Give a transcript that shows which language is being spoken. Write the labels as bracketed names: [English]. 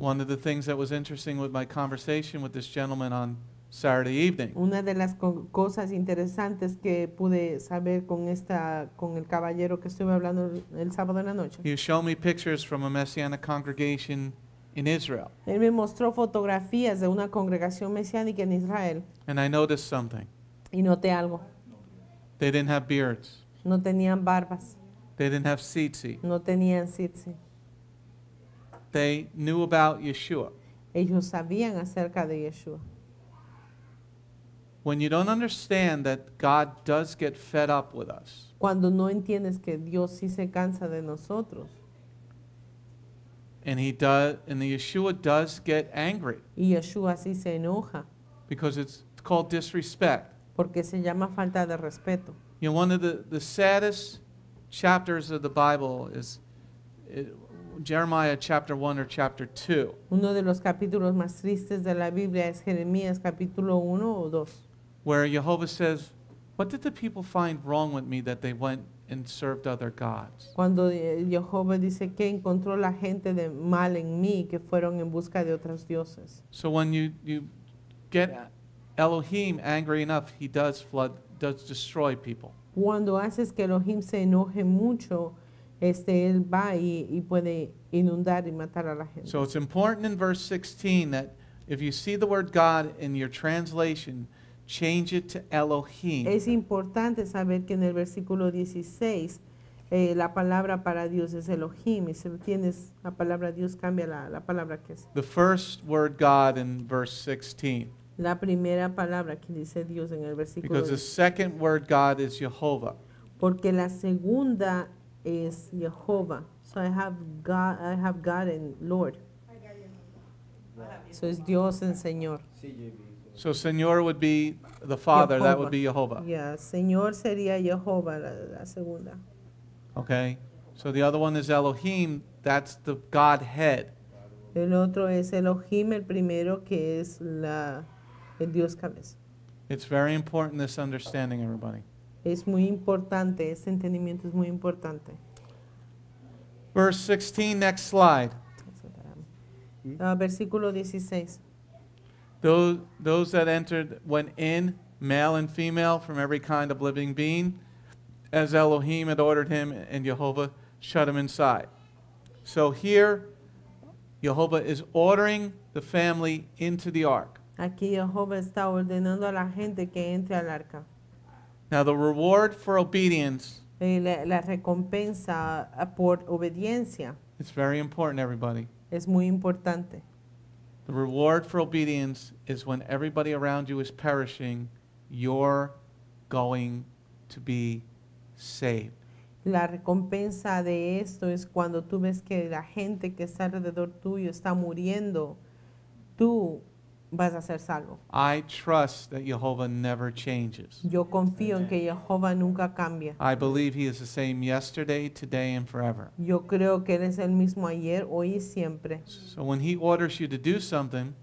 [English] One of the things that was interesting with my conversation with this gentleman on Saturday evening. [Spanish] Una de las cosas interesantes que pude saber con el caballero que estuve hablando el sábado en la noche. [English] He showed me pictures from a Messianic congregation in Israel. [Spanish] Él me mostró fotografías de una congregación mesiánica en Israel. [English] And I noticed something. [Spanish] Y noté algo. [English] They didn't have beards. [Spanish] No tenían barbas. [English] They didn't have tzitzit. [Spanish] No tenían tzitzit. [English] They knew about Yeshua. [Spanish] Ellos sabían acerca de Yeshua. [English] When you don't understand that God does get fed up with us, [Spanish] Cuando no entiendes que Dios sí se cansa de nosotros. [English] and the Yeshua does get angry [Spanish] Y Yeshua sí se enoja. [English] because it's called disrespect. [Spanish] Porque se llama falta de respeto. [English] You know, one of the saddest chapters of the Bible is Jeremiah chapter 1 or chapter 2. [Spanish] Uno de los capítulos más tristes de la Biblia es Jeremías capítulo 1 o 2. [English] Where Jehovah says, what did the people find wrong with me that they went and served other gods? [Spanish] Cuando Jehová dice que encontró la gente de mal en mí, que fueron en busca de otros dioses. [English] So when you get Elohim angry enough, he does destroy people. [Spanish] Cuando haces que Elohim se enoje mucho, él va y puede inundar y matar a la gente. [English] So it's important in verse 16 that if you see the word God in your translation, change it to Elohim. [Spanish] Es importante saber que en el versículo 16 la palabra para Dios es Elohim, y si tienes la palabra Dios, cambia la palabra que es. [English] The first word God in verse 16. [Spanish] La primera palabra que dice Dios en el versículo [English] Because the second word God is Jehovah. [Spanish] Porque la segunda es Jehová. [English] So I have God and Lord. So [Spanish] es Dios [English] and Señor. So Señor would be the Father, that would be Jehovah. [Spanish] Yeah, Señor sería Jehová, la segunda. [English] Okay? So the other one is Elohim, that's the Godhead. [Spanish] El otro es Elohim, el primero que es el Dios cabeza. [English] It's very important, this understanding, everybody. [Spanish] Es muy importante, ese entendimiento es muy importante. [English] Verse 16, next slide. [Spanish] Versículo 16. [English] Those that entered went in, male and female, from every kind of living being, as Elohim had ordered him, and Jehovah shut him inside. So here, Jehovah is ordering the family into the ark. [Spanish] Aquí Jehová está ordenando a la gente que entre al arca. [English] Now, the reward for obedience [Spanish] La recompensa por obediencia [English] is very important, everybody. [Spanish] es muy importante. [English] The reward for obedience is when everybody around you is perishing, you're going to be saved. [Spanish] La recompensa de esto es cuando tú ves que la gente que está alrededor tuyo está muriendo, tú vas a ser salvo. [English] I trust that Jehovah never changes. [Spanish] Yo confío en que Jehová nunca cambia. [English] I believe he is the same yesterday, today, and forever. [Spanish] Yo creo que Él es el mismo ayer, hoy y siempre. [English] So when he orders you to do something,